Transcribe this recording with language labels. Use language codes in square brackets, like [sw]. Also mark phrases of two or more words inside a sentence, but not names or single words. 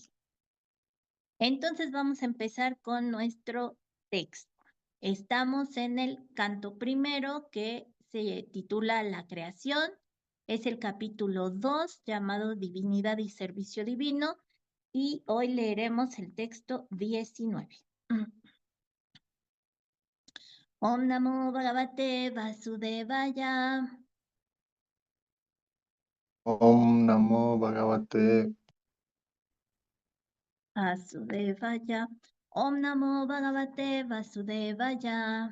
[es] Entonces vamos a empezar con nuestro texto. Estamos en el canto primero, que se titula La creación. Es el capítulo 2, llamado Divinidad y Servicio Divino, y hoy leeremos el texto 19. [sa] Om Namo Bhagavate Vasudevaya. Om Namo Bhagavate Vasudevaya. Om Namo Bhagavate Vasudevaya.